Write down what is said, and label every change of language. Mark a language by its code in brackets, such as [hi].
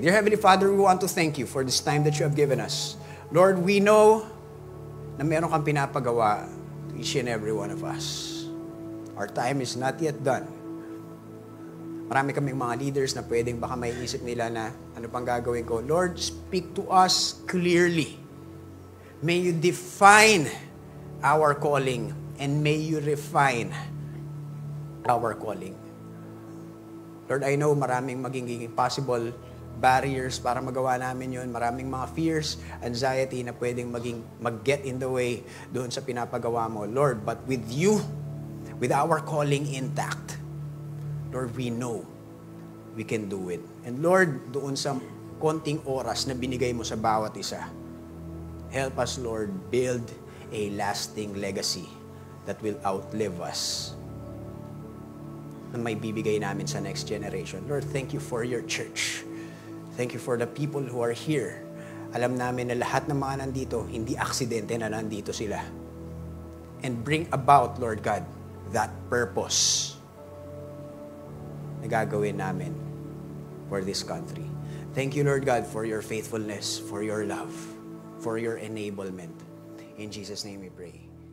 [en] Dear Heavenly Father, we want to thank you for this time that you have given us. Lord, we know [tl] na meron kang pinapagawa [en] to each and every one of us. Our time is not yet done. [tl] Marami kaming mga leaders na pwedeng baka may isip nila na ano pang gagawin ko. [en] Lord, speak to us clearly. May you define our calling and may you refine our calling. [tl] Lord, [en] I know [tl] maraming magiging possible barriers para magawa namin yun. Maraming mga fears, anxiety na pwedeng mag- [en] get in the way [tl] doon sa pinapagawa mo. [en] Lord, but with you, with our calling intact, Lord, we know we can do it. And Lord, doon sa konting oras na binigay mo sa bawat isa, help us, Lord, build a lasting legacy that will outlive us, [tl] na may bibigay namin sa [en] next generation. Lord, thank you for your church. Thank you for the people who are here. [tl] Alam namin na lahat ng mga nandito, hindi aksidente na nandito sila. [en] And bring about, Lord God, that purpose [tl] na gagawin namin [en] for this country. Thank you, Lord God, for your faithfulness, for your love, for your enablement. In Jesus' name we pray.